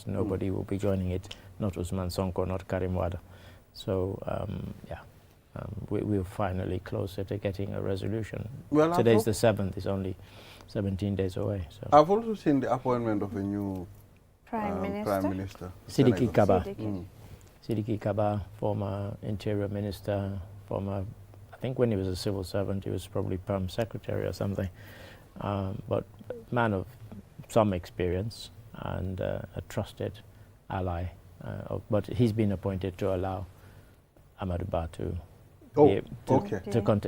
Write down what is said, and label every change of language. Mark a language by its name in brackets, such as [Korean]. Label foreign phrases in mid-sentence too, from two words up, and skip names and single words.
[English] Nobody will be joining it, not Usman Sonko, not Karim Wada. So we're finally closer to getting a resolution. Well, today's the 7th, it's only 17 days away. So. I've also seen the appointment of a new Prime Minister. Sidiki Kaba. Sidiki. Sidiki Kaba, former Interior Minister, former, I think when he was a civil servant, he was probably Perm Secretary or something, but man of some experience, and a trusted ally. But he's been appointed to allow Amadou Ba to to contest.